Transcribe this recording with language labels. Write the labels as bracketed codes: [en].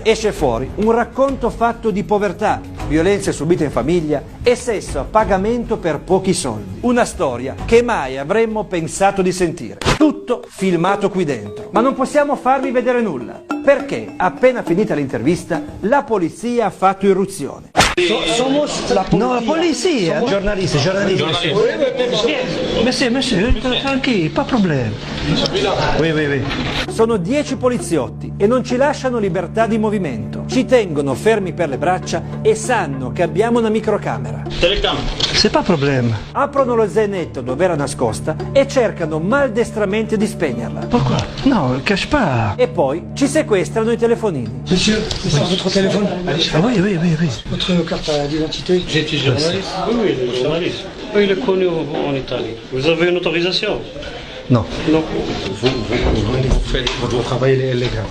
[it] Esce fuori un racconto fatto di povertà, violenze subite in famiglia e sesso a pagamento per pochi soldi. Una storia che mai avremmo pensato di sentire. Tutto filmato qui dentro. Ma non possiamo farvi vedere nulla, perché appena finita l'intervista la polizia ha fatto irruzione. [es] Somos la policía. [it] No, la polizia. Giornalisti. [fr] Monsieur, tranquillo, pas problème. Oui. [it] Sono 10 poliziotti e non ci lasciano libertà di movimento. Ci tengono fermi per le braccia e sanno che abbiamo una microcamera. [fr] C'est pas problème. [it] Aprono lo zainetto dove era nascosta e cercano maldestramente di spegnerla. [fr] Pourquoi? Non, cache pas. [it] E poi ci sequestrano i telefonini. [fr] Monsieur, c'est ça votre téléphone? Ah oui. Votre carte d'identité? J'étais journaliste. Oui, journaliste. Il est connu en Italie. Vous avez une autorisation? Non. Non. Vous faites votre travail illégal.